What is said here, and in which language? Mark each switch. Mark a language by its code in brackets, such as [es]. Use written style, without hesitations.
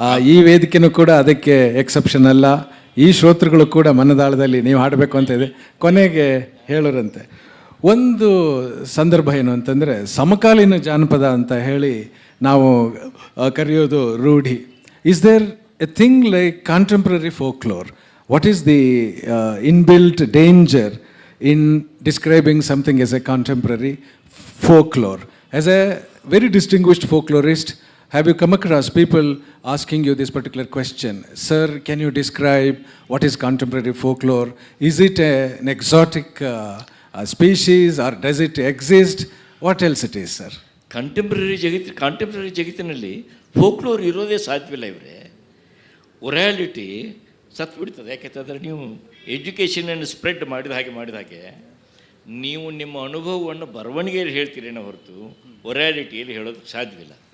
[kn] ಈ ವೇದಿಕೆನೂ ಕೂಡ ಅದಕ್ಕೆ ಎಕ್ಸೆಪ್ಷನ್ ಅಲ್ಲ. ಈ ಶ್ರೋತೃಗಳು ಕೂಡ ಮನದಾಳದಲ್ಲಿ ನೀವು ಹಾಡಬೇಕು ಅಂತ ಇದೆ. ಕೊನೆಗೆ ಹೇಳೋರಂತೆ ಒಂದು ಸಂದರ್ಭ ಏನು ಅಂತಂದರೆ, ಸಮಕಾಲೀನ ಜಾನಪದ ಅಂತ ಹೇಳಿ ನಾವು ಕರೆಯೋದು ರೂಢಿ. [en] Is there a thing like contemporary folklore? What is the inbuilt danger in describing something as a contemporary folklore? As a very distinguished folklorist, have you come across people asking you this particular question? Sir, can you describe what is contemporary folklore? Is it an exotic species or does it exist? What else it is, sir? [kn] Contemporary ಜಗತ್ತಿನಲ್ಲಿ folklore ಇರೋದೇ ಸಾಧ್ಯವಿಲ್ಲ ಇವರೇ. ಒರಾಲಿಟಿ ಸತ್ತು ಬಿಡ್ತದೆ. ಯಾಕೆಂತಂದರೆ ನೀವು ಎಜುಕೇಷನನ್ನು spread ಮಾಡಿದ ಹಾಗೆ ನೀವು ನಿಮ್ಮ ಅನುಭವವನ್ನು ಬರವಣಿಗೆಯಲ್ಲಿ ಹೇಳ್ತೀರೇನೋ ಹೊರತು ಒರಾಲಿಟಿಯಲ್ಲಿ ಹೇಳೋದಕ್ಕೆ ಸಾಧ್ಯವಿಲ್ಲ.